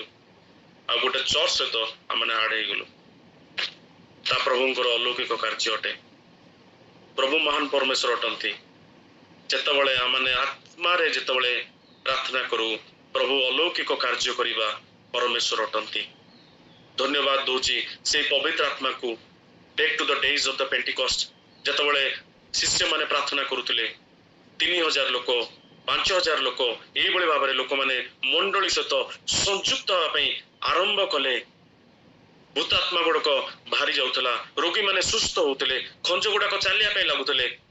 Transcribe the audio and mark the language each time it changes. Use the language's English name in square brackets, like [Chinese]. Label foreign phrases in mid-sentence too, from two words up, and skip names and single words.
[Odia] ଆଉ ଗୋଟେ ଚର୍ଚ୍ଚ ସହିତ ଆମେ ଆଡ ହେଇଗଲୁ। ତା ପ୍ରଭୁଙ୍କର ଅଲୌକିକ କାର୍ଯ୍ୟ ଅଟେ। ପ୍ରଭୁ ମହାନ ପରମେଶ୍ୱର ଅଟନ୍ତି। ଯେତେବେଳେ ଆମେ ଆତ୍ମାରେ ଯେତେବେଳେ ପ୍ରାର୍ଥନା କରୁ, ପ୍ରଭୁ ଅଲୌକିକ କାର୍ଯ୍ୟ କରିବା ପରମେଶ୍ୱର ଅଟନ୍ତି। ଧନ୍ୟବାଦ ଦଉଛି ସେଇ ପବିତ୍ର ଆତ୍ମାକୁ। [English] Back to the days of the Pentecost, [Odia] ଯେତେବେଳେ ଶିଷ୍ୟମାନେ ପ୍ରାର୍ଥନା କରୁଥିଲେ, 3000 ଲୋକ, 5000 ଲୋକ, ଏଇଭଳି ଭାବରେ ଲୋକମାନେ ମଣ୍ଡଳୀ ସହିତ ସଂଯୁକ୍ତ ହେବା ପାଇଁ ଆରମ୍ଭ କଲେ। ଭୂତାତ୍ମା ଗୁଡାକ ବାହାରି ଯାଉଥିଲା, ରୋଗୀମାନେ ସୁସ୍ଥ ହଉଥିଲେ, ଖଞ୍ଜ ଗୁଡାକ ଚାଲିବା ପାଇଁ ଲାଗୁଥିଲେ।